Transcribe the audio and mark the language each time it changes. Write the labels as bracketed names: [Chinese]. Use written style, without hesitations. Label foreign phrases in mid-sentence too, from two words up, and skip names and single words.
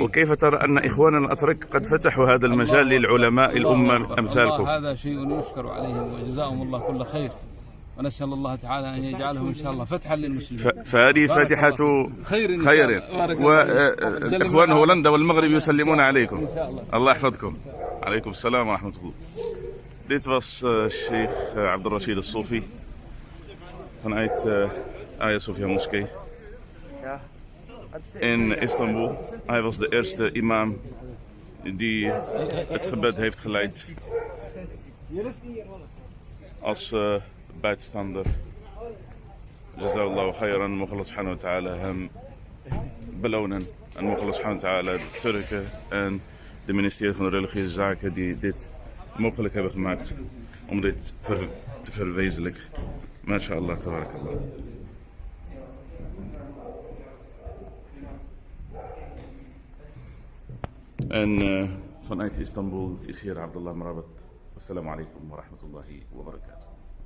[Arabic] وكيف ترى أن إخواننا الأتراك قد فتحوا هذا المجال للعلماء الأمة أمثالكم؟ هذا شيء يشكر عليهم وجزاهم الله كل خير، ونسأل الله تعالى أن يجعلهم إن شاء الله فتحا للمسلمين. فهذه فاتحة خير. وإخوان هولندا والمغرب يسلمون عليكم. إن شاء الله. الله يحفظكم. عليكم السلام ورحمة الله. [Dutch] Dit was Sheikh Abdul Rashid al-Sofi vanuit Hagia Sophia Moskee in Istanbul. Hij was de eerste imam die het gebed heeft geleid als buitenstander. [Arabic] جزاه الله خيرا. [Dutch] Mogen [Arabic] الله سبحانه وتعالى [Dutch] hem belonen. En mogen [Arabic] الله سبحانه وتعالى [Dutch] de Turken en de ministerie van de religieuze zaken die dit mogelijk hebben gemaakt om dit te verwezenlijken. [Arabic] ما شاء الله، تبارك الله. [Dutch] En vanuit Istanbul is hier Abdullah Marabat. [Arabic] والسلام عليكم ورحمة الله وبركاته.